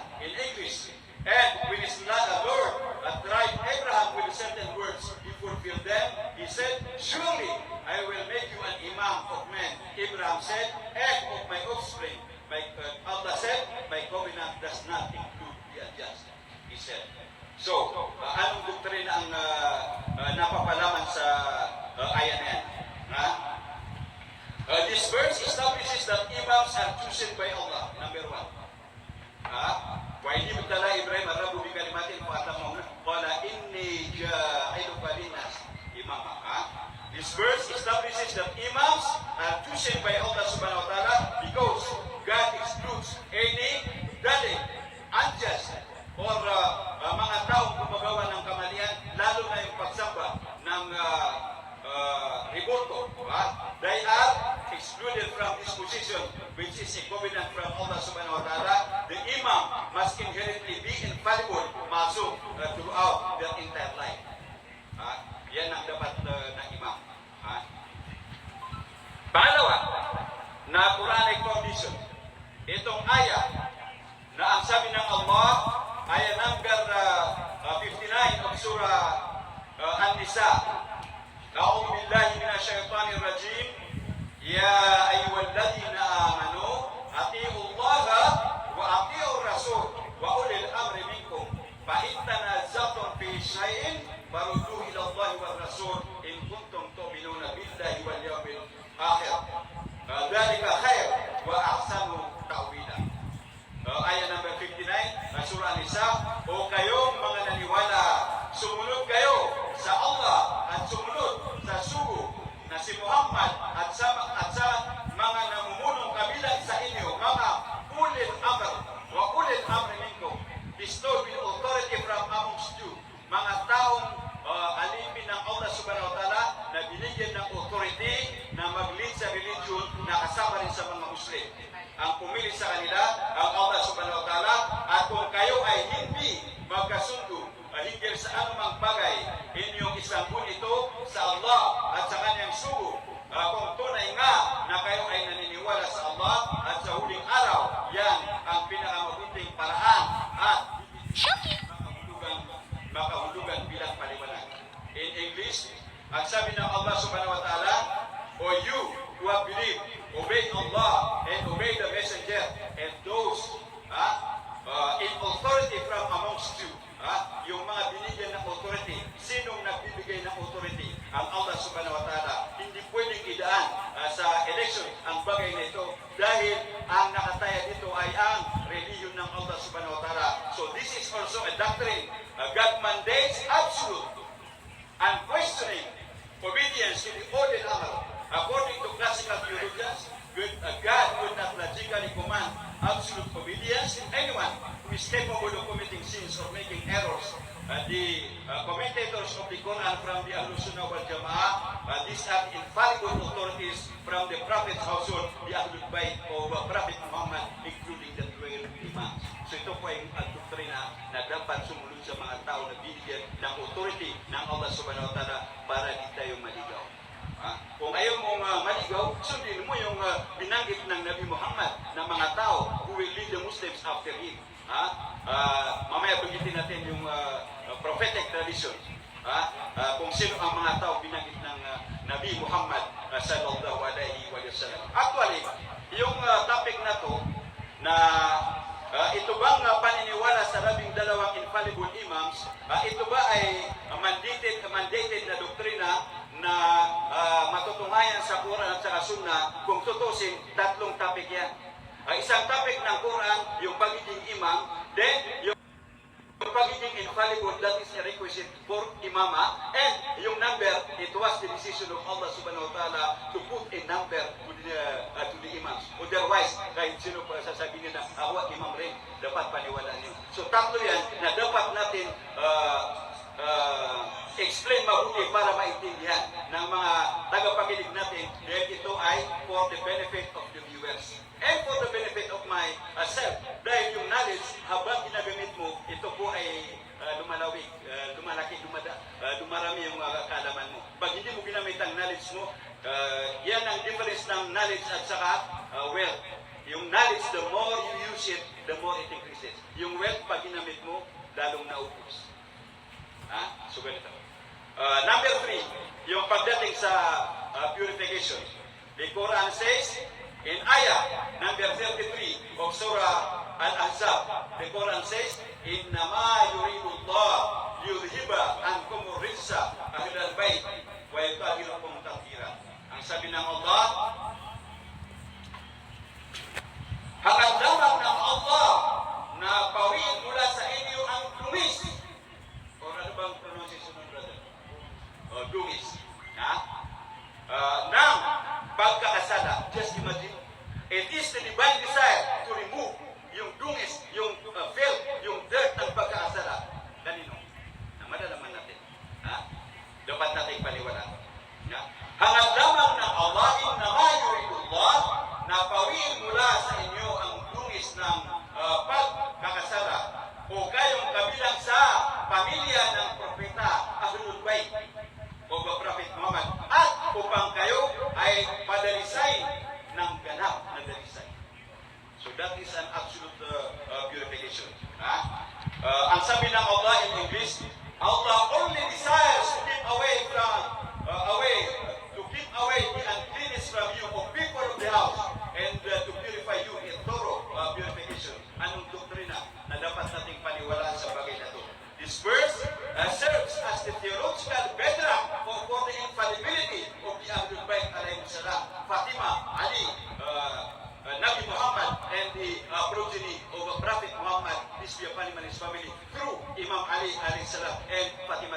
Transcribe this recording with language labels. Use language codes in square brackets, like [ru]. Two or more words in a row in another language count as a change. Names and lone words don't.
[en] In English, and when his Lord tried Abraham with certain words, he fulfilled them. He said, surely I will make you an imam of men. Abraham said, and of my offspring. Allah said, my covenant does not include the unjust. He said. So, [tl] anong doktrina ang napapalaman sa ayan na yan? [en] This verse establishes that imams are chosen by Allah, number one. [ar] وإذ ابتلى إبراهيم ربه بكلمات فأتمهن. قال إني جاعلك للناس إماما. [en] This verse establishes that imams are chosen by Allah [ar] سبحانه وتعالى [en] because God excludes any dalit, unjust, or [tl] mga taong gumagawa ng kamalian, lalo na yung pagsamba ng riboto. [en] They are excluded from this position, which is a covenant from Allah [ar] سبحانه وتعالى. [en] The imam must inherently be infallible, masum, throughout their entire life. [tl] Yan ang dapat ng imam. Pangalawa, na Quranic condition. Itong ayah na ang sabi ng Allah, ayah [en] number 59 of surah An-Nisa. [ar] أعوذ بالله من الشيطان الرجيم. يا أيها الذين آمنوا أطيعوا الله وأطيعوا الرسول وأولي الأمر منكم. فإن تنازعتم في شيء فردوه إلى الله والرسول إن كنتم تؤمنون بالله واليوم الآخر. ذلك خير وأحسن تأويلا. [en] Ayat number 59, surah An-Nisa. [tl] O kayong mga naniwala, sumunod kayo sa Allah at sumunod sa sugo na si Muhammad at sa mga namumunong kabilang sa inyo, mga [ar] أولي الأمر وأولي الأمر منكم, [en] bestowed with authority from amongst you, [tl] mga taong alipin ng Allah [ar] سبحانه وتعالى [tl] na binigyan ng authority na mag-lead sa religion na kasama rin sa mga Muslim. Ang pumili sa kanila, ang Allah [ar] سبحانه وتعالى, [tl] at kung kayo ay hindi magkasundo, hinggil sa anumang bagay, inyong isanggun ito sa Allah at sa kanyang sugo. Kung tunay nga na kayo ay naniniwala sa Allah at sa huling araw, yan ang pinakamabuting paraan at makahulugan bilang paliwanag. [en] In English, [tl] ang sabi ng Allah [ar] سبحانه وتعالى, [en] O you who have believed, obey Allah and obey the messenger and those in authority from amongst you. [tl] Yung mga binigyan ng authority, sinong nagbibigay ng authority? Ang Allah [ar] سبحانه وتعالى. [tl] Hindi pwedeng idaan sa election ang bagay na ito dahil ang nakataya dito ay ang religion ng Allah [ar] سبحانه وتعالى. [en] So this is also a doctrine. God mandates absolute, unquestioning obedience to the order amr. According to classical theologians, God would not logically command absolute obedience to anyone who is capable of committing sins or making errors. The commentators of the Quran from the Ahlus Sunnah wal Jama'ah, these are infallible authorities from the Prophet's household, the Ahlul Bayt of Prophet Muhammad, including the 12 imams. [tl] So ito po ay doktrina na dapat sumunod sa mga tao na binigyan ng authority ng Allah [ar] سبحانه وتعالى [tl] para di tayo maligaw. Kung ayaw mong maligaw, sundin mo yung binanggit ng Nabi Muhammad na mga tao [en] who will lead the Muslims after him. [tl] Mamaya banggitin natin yung prophetic tradition. Kung sino ang mga tao binanggit ng Nabi Muhammad [ar] صلى الله عليه وسلم. [tl] Actually, yung topic na to na ito bang paniniwala sa 12 [en] infallible imams, [tl] ito ba ay mandated na doktrina na matutungayan sa Quran at saka Sunnah, kung tutusin, tatlong topic yan. Isang topic ng Quran, yung pagiging [en] imam, then [tl] yung pagiging [en] infallible, that is a requisite for imama, and yung number, it was the decision of Allah [ar] سبحانه وتعالى [en] to put a number to the imams. Otherwise, [tl] kahit sino pa sasabihin na ako imam rin, dapat paniwalaan niyo. So tatlo yan na dapat natin explain mabuti para maintindihan ng mga tagapakinig natin dahil ito ay [en] for the benefit of the viewers and for the benefit of myself. [tl] Dahil yung knowledge, habang ginagamit mo, ito po ay lumalawig, lumalaki, dumarami yung kaalaman mo. Pag hindi mo ginamit ang knowledge mo, yan ang difference ng knowledge at saka wealth. [en] Yung knowledge, the more you use it, the more it increases. [tl] Yung wealth, pag ginamit mo, lalong naubos. So ganito. Number 3, yung pagdating sa purification. [en] The Quran says, in ayah number 33 of Surah Al-Ahzab, the Quran says, [ar] إِنَّمَا يُرِيدُ اللَّهُ لِيُذْهِبَ عَنْكُمُ الرِّجْسَ أَهْلَ الْبَيْتِ وَيُطَهِّرَكُمْ تَطْهِيرًا. [tl] Ang sabi ng Allah, hangad lamang ng Allah na bawiin mula sa inyo ang dungis. O ano bang pronunciation ng brother? Dungis. Ng pagkakasala. [en] Just imagine. It is the divine desire to remove [tl] yung dungis, [en] yung filth, yung dirt [tl] ng pagkakasala. Kanino? Na malalaman natin. Dapat natin paniwalaan. Hangad lamang ng Allah, [ar] إنما يريد الله, [tl] na pawiin mula sa inyo ang dungis ng pagkakasala o kayong kabilang sa pamilya ng propeta Ahlul Bayt o Prophet Muhammad at upang kayo ay padalisay ng ganap na dalisay. [en] So that is an absolute purification. [tl] Ang sabi ng Allah [en] in English, Allah only desires to keep away the uncleanness from you of people of the house and to purify you in thorough purification. [tl] Anong doktrina na dapat nating paniwalaan sa bagay na ito? [en] This verse serves as the theological bedrock for the infallibility of the Ahlul Bayt [ar] عليه السلام, [en] Fatima, Ali, Nabi Muhammad, and the progeny of Prophet Muhammad, peace be upon him and his family, through Imam Ali [ar] عليه السلام, [en] and